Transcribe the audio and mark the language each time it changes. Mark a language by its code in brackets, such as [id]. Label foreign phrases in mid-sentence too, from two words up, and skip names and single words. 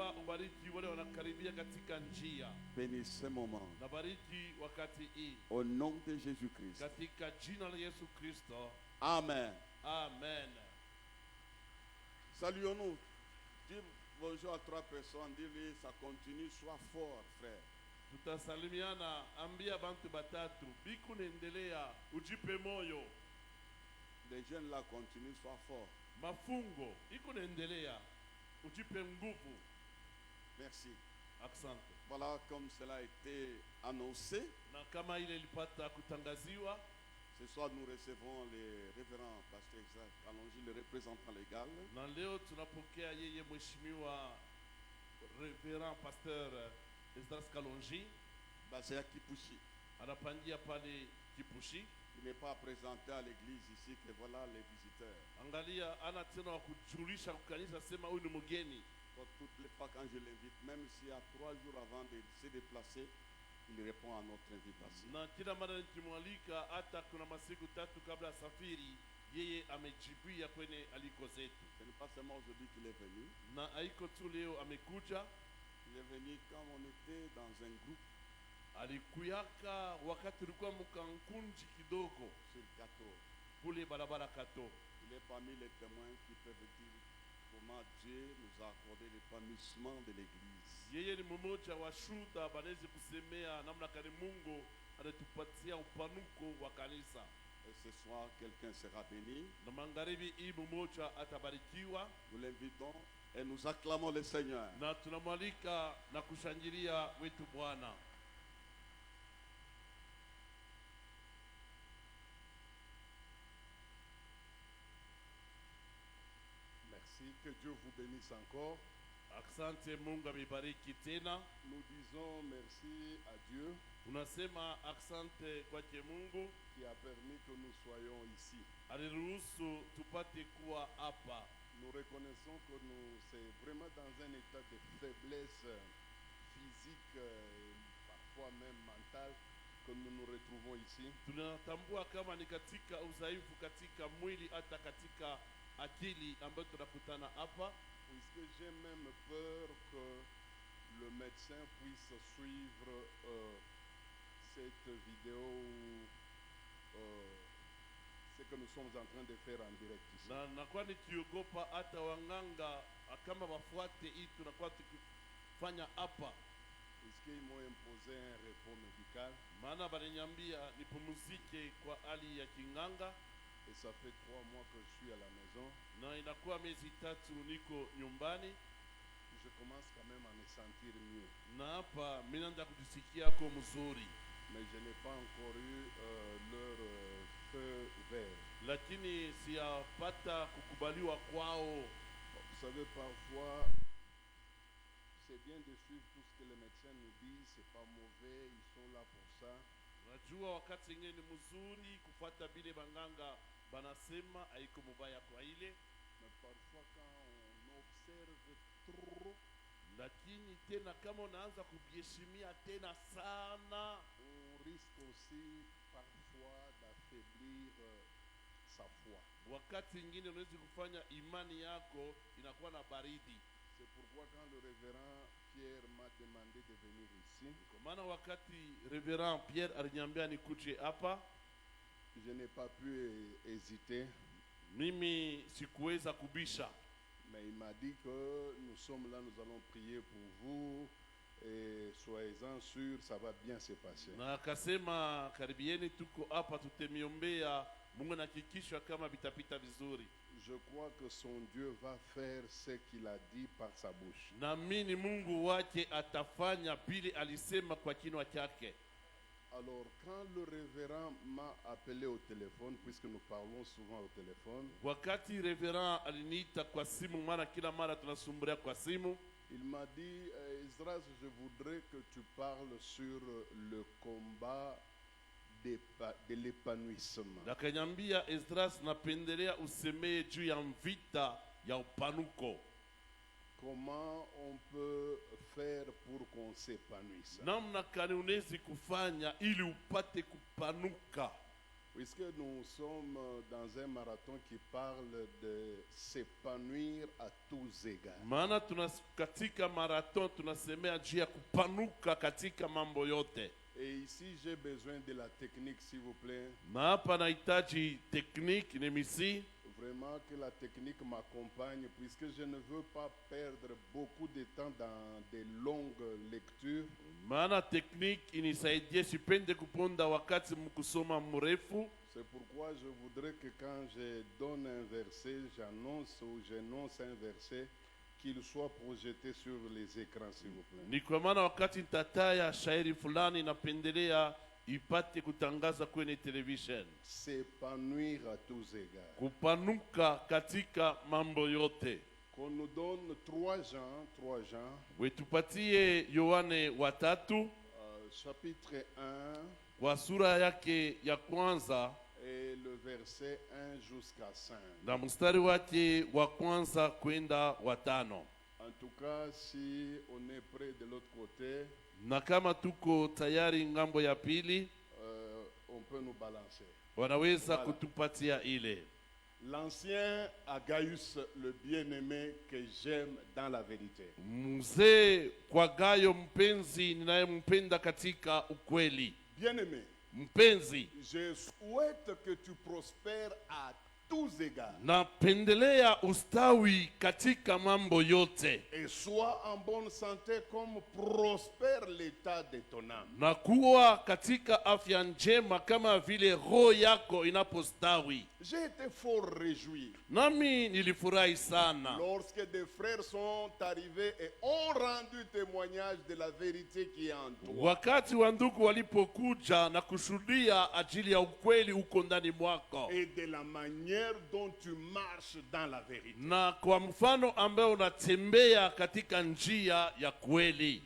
[fr] Bénis ce moment. Au nom de Jésus-Christ. Amen. Amen. Saluons-nous. Dis bonjour à 3 personnes. Dis-lui, ça continue, sois fort, frère. [sw] Tutasalimiana, ambia bantu batatu biku nendelea ujipe moyo. [fr] Les jeunes là continuent, sois fort. [sw] Mafungo iko nendelea ujipe nguvu. [fr] Merci. [sw] Asante. [fr] Voilà, comme cela a été annoncé, [sw] na kama ile ilipata kutangaziwa, [fr] ce soir nous recevons le révérend pasteur Isaac Kalonji, le représentant légal. [sw] Na leo tunapokea yeye mheshimiwa [fr] révérend pasteur [sw] Esdras Kalonji, [fr] basé à Kipushi. [sw] Anapangia pale Kipushi. [fr] Il n'est pas présenté à l'église ici que voilà les visiteurs. [sw] Angalia ana tena kujulisha kukanisa sema huyu ni mgeni. [fr] Toutes les fois quand je l'invite, même s'il y a 3 jours avant de se déplacer, il répond à notre invitation. [sw] Na kila mara nikimwalika hata kuna masiku 3 kabla safiri, yeye amejibia kwenye aliko zetu. [fr] Ce n'est pas seulement aujourd'hui qu'il est venu. [sw] Na haiko tu leo amekuja. [fr] Il est venu quand on était dans un groupe. [sw] Alikuyaka wakati tulikuwa mkankunji kidogo [fr] sur Kato. [sw] Kule barabara Kato. [fr] Il est parmi les témoins qui peuvent dire comment Dieu nous a accordé l'épanouissement de l'église. [sw] Yeye ni mmoja wa shuhuda banaweza kusemea namna gani Mungu anatupatia upanuko wa kanisa. [fr] Et ce soir quelqu'un sera béni. [sw] Na magharibi hii mmoja atabarikiwa. [fr] Nous l'invitons et nous acclamons le Seigneur. [sw] Na tunamwalika na kushangilia wetu Bwana. [fr] Merci, que Dieu vous bénisse encore. [sw] Asante, Mungu amebariki tena. [fr] Nous disons merci à Dieu. [sw] Tunasema asante kwake Mungu [fr] qui a permis que nous soyons ici. [sw] Aliruhusu tupate kuwa hapa. [fr] Nous reconnaissons que c'est vraiment dans un état de faiblesse physique et parfois même mentale que nous nous retrouvons ici. [sw] Tunatambua kama ni katika udhaifu katika mwili hata katika akili ambayo tunakutana hapa. [fr] Puisque j'ai même peur que le médecin puisse suivre cette vidéo ce que nous sommes en train de faire en direct ici. [sw] Na kwa nikiogopa hata wanganga kama wafuate hii tunakuwa tukifanya hapa. [fr] Puisqu'ils m'ont imposé un repos médical. [sw] Maana baliniambia nipumzike kwa hali ya kinganga. [fr] Et ça fait 3 mois que je suis à la maison. [sw] Na inakuwa miezi 3 niko nyumbani. [fr] Je commence quand même à me sentir mieux. [sw] Na hapa mimi naanza kujisikia kwa mzuri. [fr] Mais je n'ai pas encore eu leur feu vert. [sw] Lakini siyapata kukubaliwa kwao. [fr] Vous savez, parfois c'est bien de suivre tout ce que les médecins nous disent, c'est pas mauvais, ils sont là pour ça. [sw] Unajua wakati mwingine ni mzuri kufuata bile banganga banasema haiko mubaya kwa ile. [fr] Mais parfois quand on observe trop, [sw] lakini tena kama unaanza kujiheshimia tena sana, [fr] on risque aussi parfois d'affaiblir sa foi. [sw] wakati mwingine unaweza kufanya imani yako inakuwa na baridi. [fr] C'est pourquoi quand le révérend Pierre m'a demandé de venir ici, [sw] Kwa maana wakati Reverend Pierre aliniambia nikuje hapa, [fr] je n'ai pas pu hésiter, [sw] mimi sikuweza kubisha, [fr] mais il m'a dit que nous sommes là, nous allons prier pour vous et soyez-en sûrs, ça va bien se passer. [sw] na akasema karibieni, tuko hapa tutemiombea, Mungu anahakikisha kama vitapita vizuri. [fr] Je crois que son Dieu va faire ce qu'il a dit par sa bouche. [sw] Naamini Mungu wake atafanya vile alisema kwa kinywa chake. [fr] Alors, quand le révérend m'a appelé au téléphone, puisque nous parlons souvent au téléphone, [sw] Wakati Reverend aliniita kwa simu, maana kila mara tunasumbulia kwa simu, [fr] il m'a dit, Esdras, je voudrais que tu parles sur le combat de l'épanouissement. [sw] na kanyambia Esdras, napendelea usemee juu ya vita ya upanuko. [fr] Comment on peut faire pour qu'on s'épanouisse? [sw] Namna gani unaweza kufanya ili upate kupanuka? [fr] Puisque nous sommes dans un marathon qui parle de s'épanouir à tous égards. [sw] Maana katika marathon tunasemea juu ya kupanuka katika mambo yote. [fr] Et ici, j'ai besoin de la technique, s'il vous plaît. [sw] Na hapa nahitaji technique nemisi, [fr] Vraiment que la technique m'accompagne, puisque je ne veux pas perdre beaucoup de temps dans des longues lectures. [sw] maana technique inisaidie sipende kuponda wakati mkusoma mrefu. [fr] C'est pourquoi je voudrais que quand je donne un verset, j'annonce ou j'énonce un verset, qu'il soit projeté sur les écrans, s'il vous plaît. [sw] Ni kwa maana wakati nitataya shairi fulani napendelea ipate kutangaza kwenye television. [fr] S'épanouir à tous égards. [sw] Kupanuka katika mambo yote. [fr] Qu'on nous donne 3 Jean, [sw] Wetupatie Yohane 3 [fr] chapitre 1 [sw] kwa sura yake ya kwanza [fr] et le verset 1 jusqu'à 5. [sw] na mstari wake wa kwanza kwenda wa 5. [fr] En tout cas, si on est près de l'autre côté, [sw] Na kama tuko tayari ngambo ya pili, [fr] on peut nous balancer. [sw] wanaweza [fr] Voilà. [sw] kutupatia ile. [fr] L'ancien Agaius, le bien-aimé que j'aime dans la vérité. [sw] Mzee kwa Gayo mpenzi ninayempenda katika ukweli. [fr] Bien-aimé, [sw] Mpenzi, [fr] je souhaite que tu prospères à tous égards [sw] napendelea ustawi katika mambo yote [fr] et sois en bonne santé comme prospère l'état de ton âme. [sw] na kuwa katika afya njema kama vile roho yako inapostawi. [fr] J'ai été fort réjoui [sw] Nami nilifurahi sana [fr] lorsque des frères sont arrivés et ont rendu témoignage de la vérité qui est en toi. [sw] wakati wa ndugu walipokuja na kushuhudia ajili ya ukweli uko ndani mwako, [fr] Et de la manière dont tu marches dans la vérité. [sw] na kwa mfano ambayo unatembea katika njia ya kweli.